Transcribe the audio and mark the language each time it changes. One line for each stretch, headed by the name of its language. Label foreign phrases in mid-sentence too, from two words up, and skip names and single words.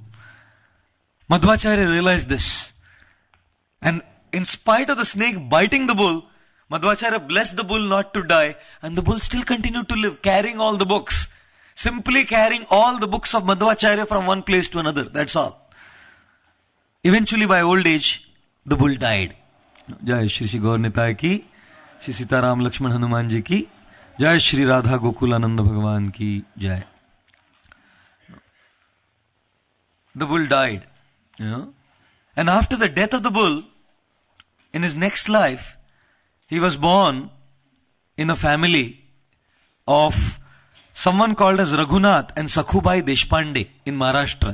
English: Madhvacharya realized this. And in spite of the snake biting the bull, Madhvacharya blessed the bull not to die, and the bull still continued to live, carrying all the books. Simply carrying all the books of Madhvacharya from one place to another. That's all. Eventually, by old age, the bull died.
Hindi: जय श्री श्री गौर निताय की, श्री सीताराम लक्ष्मण हनुमान जी की जय, श्री राधा गोकुलानंद भगवान की जय.
English: The bull died, and after the death of the bull, in his next life, he was born in a family of someone called as Raghunath and Sakhubai Deshpande in Maharashtra.